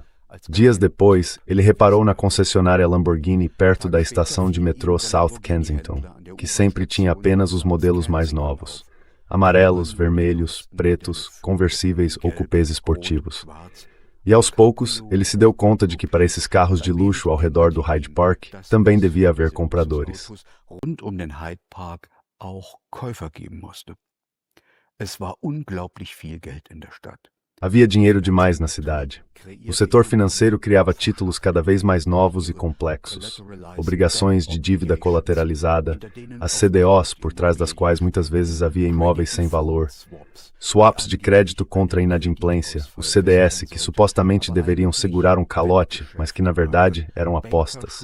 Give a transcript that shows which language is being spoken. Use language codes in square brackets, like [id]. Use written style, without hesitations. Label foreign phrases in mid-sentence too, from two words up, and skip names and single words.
[pt] Dias depois, ele reparou na concessionária Lamborghini perto da estação de metrô South Kensington, que sempre tinha apenas os modelos mais novos. Amarelos, vermelhos, pretos, conversíveis ou cupês esportivos. E aos poucos, ele se deu conta de que para esses carros de luxo ao redor do Hyde Park também devia haver compradores. [de] Rund um den Hyde Park auch Käufer geben musste. Es war unglaublich viel Geld in der Stadt. [pt] Havia dinheiro demais na cidade. O setor financeiro criava títulos cada vez mais novos e complexos, obrigações de dívida colateralizada, as CDOs, por trás das quais muitas vezes havia imóveis sem valor, swaps de crédito contra a inadimplência, os CDS, que supostamente deveriam segurar um calote, mas que na verdade eram apostas.